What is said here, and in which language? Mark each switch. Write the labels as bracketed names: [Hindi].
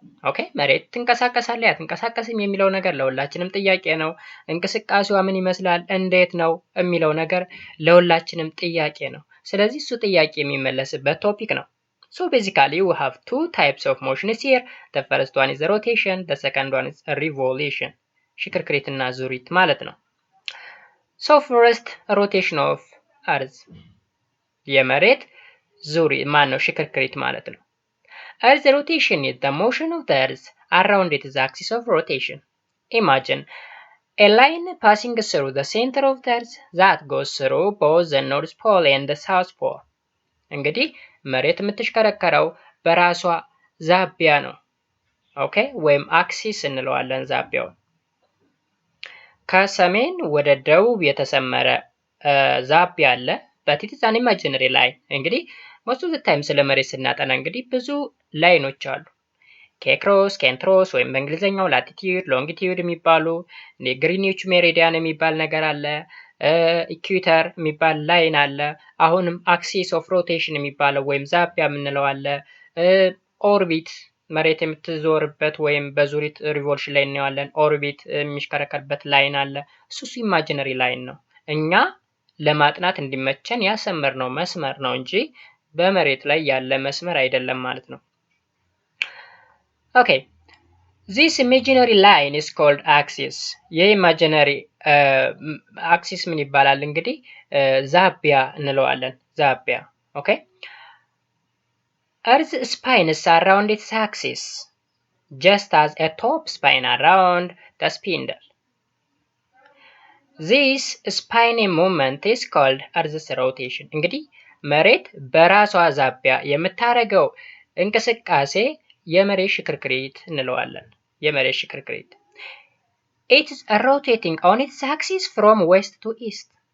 [Amharic] ኦኬ መሬት ትንቀሳቀሳለች አትንቀሳቀስም የሚለው ነገር ለሁላችንም ጥያቄ ነው። እንቅስቃሴዋ ምን ይመስላል፣ እንዴት ነው የሚለው ነገር ለሁላችንም ጥያቄ ነው። ስለዚህ እሱ ጥያቄ የሚመለስበት ቶፒክ ነው። [English] so basically we have two types of motions here. the first one is rotation, the second one is revolution. [Amharic] ሽክርክሪት እና ዙሪት ማለት ነው። [English] so first rotation of earth [Amharic] የመሬት ዙሪት ማን ነው? ሽክርክሪት ማለት ነው። [English] Earth rotation is the motion of the earth around its axis of rotation. Imagine a line passing through the center of the earth that goes through both the north pole and the south pole. [Amharic] እንግዲህ መሬት የምትሽከረከረው በራሷ ዛቢያ ነው። ኦኬ ወይም አክሲስ እንለዋለን ዛቢያው። ከሰሜን ወደ ደቡብ የተሰመረ ዛቢያ አለ። [English] but it is an imaginary line። [Amharic] እንግዲህ [English] most of the time [Amharic] ስለ መሬት ስናጠና እንግዲህ ብዙ ላይኖች አሉ። ኬክሮስ፣ ኬንትሮስ ወይም በእንግሊዘኛው ላቲቲዩድ፣ ሎንጊቲዩድ የሚባሉ ግሪኒች ሜሪዲያን የሚባል ነገር አለ። ኢኩዌተር የሚባል ላይን አለ። አሁንም አክሲስ ኦፍ ሮቴሽን የሚባለው ወይም ዛቢያ የምንለው አለ። ኦርቢት መሬት የምትዞርበት ወይም በዙሪት ሪቮልሽን ላይ እናየዋለን። ኦርቢት የሚሽከረከርበት ላይን አለ። እሱ ኢማጂነሪ ላይን ነው። እኛ ለማጥናት እንዲመቸን ያሰመርነው መስመር ነው እንጂ በመሬት ላይ ያለ መስመር አይደለም ማለት ነው። ኦኬ [English] this imaginary line is called axis። [Amharic] የኢማጂነሪ አክሲስ ምን ይባላል? እንግዲህ ዛቢያ እንለዋለን። ዛቢያ ኦኬ [English] earth spines around its axis just as a top spine around the spindle. this spiny movement is called earth's rotation። [Amharic] እንግዲህ መሬት በራሷ ዛቢያ የምታደርገው እንቅስቃሴ የመሬት ሽክርክሪት [English] እንለዋለን። የመሬት ሽክርክሪት it is rotating on its axis from west to east.